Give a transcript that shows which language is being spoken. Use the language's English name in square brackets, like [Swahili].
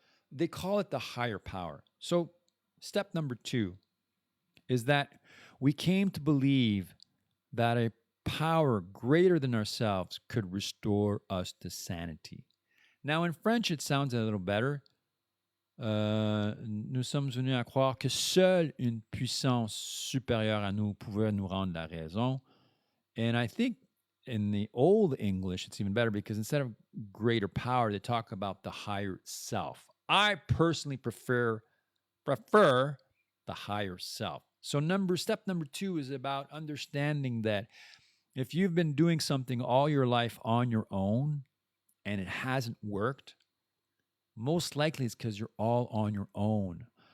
[English] They call it the higher power. So step number 2 is that we came to believe that a power greater than ourselves could restore us to sanity. Now, in French, it sounds a little better. [French] Nous sommes venus à croire que seule une puissance supérieure à nous pouvait nous rendre la raison. [English] And I think in the old English, it's even better because instead of greater power, they talk about the higher self. I personally prefer the higher self. So step number 2 is about understanding that if you've been doing something all your life on your own and it hasn't worked, most likely it's because you're all on your own.